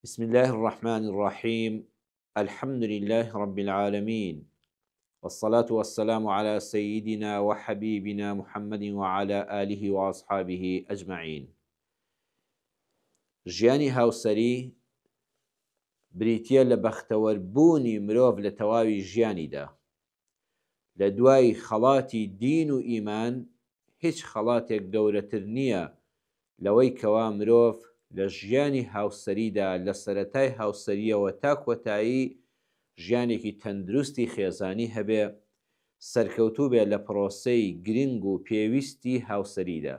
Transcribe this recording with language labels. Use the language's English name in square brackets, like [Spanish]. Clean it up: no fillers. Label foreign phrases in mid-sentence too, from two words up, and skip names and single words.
[Arabic] بسم الله الرحمن الرحيم. الحمد لله رب العالمين، والصلاة والسلام على سيدنا وحبيبنا محمد وعلى آله وأصحابه أجمعين. [Central Kurdish] ژیانی هاوسەری بریتیە لە بەختەوەربوونی مرۆڤ لە تەواوی ژیانیدا. لە دوای خەڵاتی دین و ئیمان هیچ خەڵاتێک گەورەتر نییە لەوەی کەوا مرۆڤ لە ژیانی هاوسەریدا لە سەرەتای هاوسەریەوە تا کۆتایی ژیانێکی تەندروستی خێزانی هەبێ، سەرکەوتوو بێ لە پرۆسەی گرنگ و پێویستی هاوسەریدا.